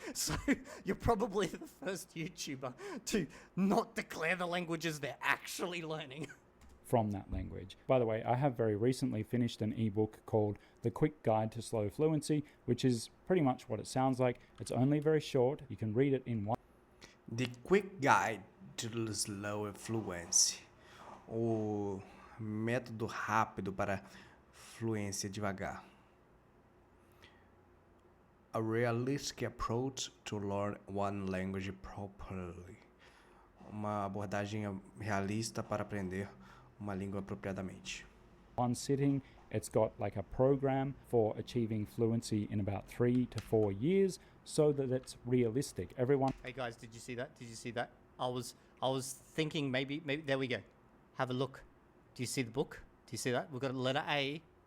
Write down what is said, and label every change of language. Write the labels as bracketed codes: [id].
[en] So you're probably the first YouTuber to not declare the languages they're actually learning. From that language. By the way, I have very recently finished an ebook called The Quick Guide to Slow Fluency, which is pretty much what it sounds like. It's only very short. You can read it in one. The Quick Guide to Slow Fluency. [pt] O método rápido para fluência devagar. [en] A realistic approach to learn one language properly. [pt] Uma abordagem realista para aprender uma língua apropriadamente. [en] One sitting. It's got like a program for achieving fluency in about 3 to 4 years so that it's realistic. Everyone... Hey guys, did you see that? Did you see that? I was thinking maybe there we go. Have a look. Do you see the book? Do you see that? We've got a letter A